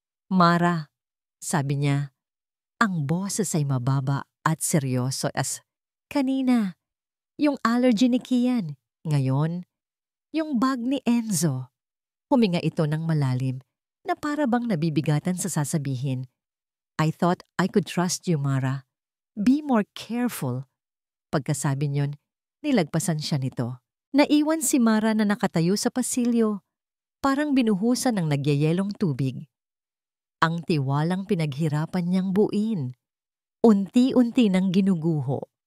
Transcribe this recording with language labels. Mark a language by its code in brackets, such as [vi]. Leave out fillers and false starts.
[tl] "Mara," sabi niya, ang boses ay mababa at seryoso as kanina. Yung allergy ni Kian. Ngayon, yung bag ni Enzo. Huminga ito ng malalim na para bang nabibigatan sa sasabihin. [en] "I thought I could trust you, Mara. Be more careful." [tl] Pagkasabi niyon, nilagpasan siya nito. Naiwan si Mara na nakatayo sa pasilyo, parang binuhusan ng nagyayelong tubig. Ang tiwalang pinaghirapan niyang buuin. Unti-unti nang ginuguho.